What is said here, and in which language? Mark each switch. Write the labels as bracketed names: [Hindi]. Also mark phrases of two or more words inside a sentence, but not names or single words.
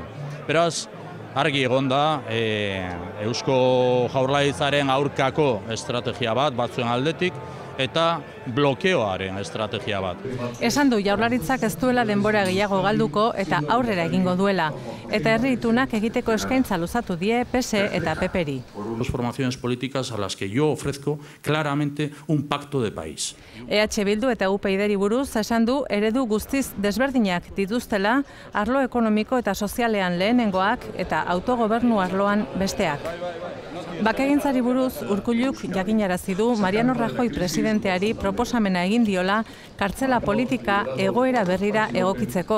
[Basque] Beraz, argi egon da, Eusko Jaurlaritzaren aurkako estrategia bat batzuen aldetik, eta blokeoaren estrategia bat. Esan du Jaurlaritzak ez duela denbora gehiago galduko eta aurrera egingo duela, eta herri itunak egiteko eskaintza luzatu die PSE eta PPri. [Spanish] Dos formaciones políticas a las que yo ofrezco claramente un pacto de país. [Basque] EH Bildu eta UPyDri buruz esan du eredu guztiz desberdinak dituztela arlo ekonomiko eta sozialean lehenengoak eta autogobernu arloan besteak. Bakegintzari buruz Urkulluk jakinarazi du Mariano Rajoy presidenteari proposamena egin diola kartzela politika egoera berrira egokitzeko.